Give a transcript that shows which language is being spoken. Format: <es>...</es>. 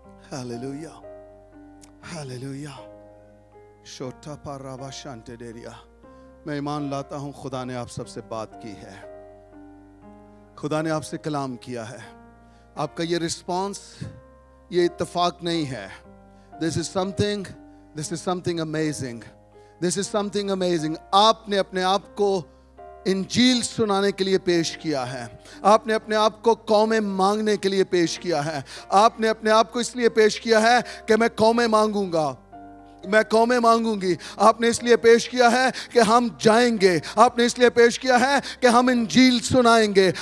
<en>Hallelujah. Hallelujah. Shota parava shante deria.</en> <hi>मैं ईमान लाता हूँ खुदा ने आप सबसे बात की है, खुदा ने आपसे कलाम किया है। आपका ये रिस्पॉन्स, ये इत्तेफाक नहीं है।</hi> <en>This is something amazing. This is something amazing.</en> <hi>आपने अपने आप को इंजील सुनाने के लिए पेश किया है। आपने अपने आप को कौमें मांगने के लिए पेश किया है। आपने अपने आप को इसलिए पेश किया है कि मैं कौमें मांगूंगा, मैं कौमें मांगूंगी। आपने इसलिए पेश किया है कि हम जाएंगे। आपने इसलिए पेश किया है कि हम इंजील सुनाएंगे।</hi>